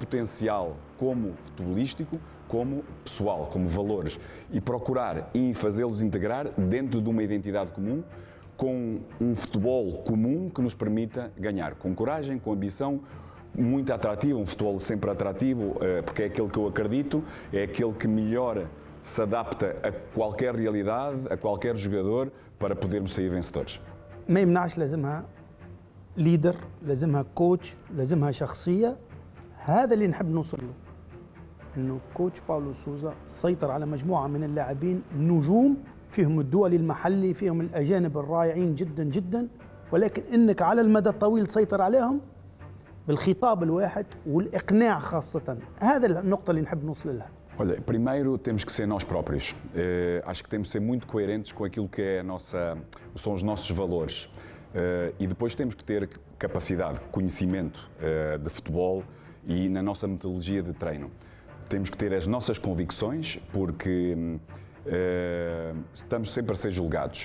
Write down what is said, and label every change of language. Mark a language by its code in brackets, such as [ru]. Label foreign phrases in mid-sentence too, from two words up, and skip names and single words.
[pt] potencial como futebolístico, como pessoal, como valores, e procurar e fazê-los integrar dentro de uma identidade comum, com um futebol comum que nos permita ganhar, com coragem, com ambição, muito atrativo, um futebol sempre atrativo, porque é aquele que eu acredito, é aquele que melhor se adapta a qualquer realidade, a qualquer jogador, para podermos sair vencedores. [ar] ما يمنعش لازمها ليدر، لازمها كوتش، لازمها شخصية. هذا اللي نحب نوصل له، انه كوتش باولو سوزا سيطر على مجموعة من اللاعبين نجوم، فيهم الدولي المحلي، فيهم الأجانب الرائعين جدا جدا، ولكن انك على المدى الطويل تسيطر عليهم بالخطاب الواحد والإقناع خاصة. هذا النقطة اللي نحب نوصل لها. [pt] Olha, primeiro temos que ser nós próprios. Acho que temos que ser muito coerentes com aquilo que são os nossos valores. E depois temos que ter capacidade, conhecimento de futebol e na nossa metodologia de treino. Temos que ter as nossas convicções, porque estamos sempre a ser julgados.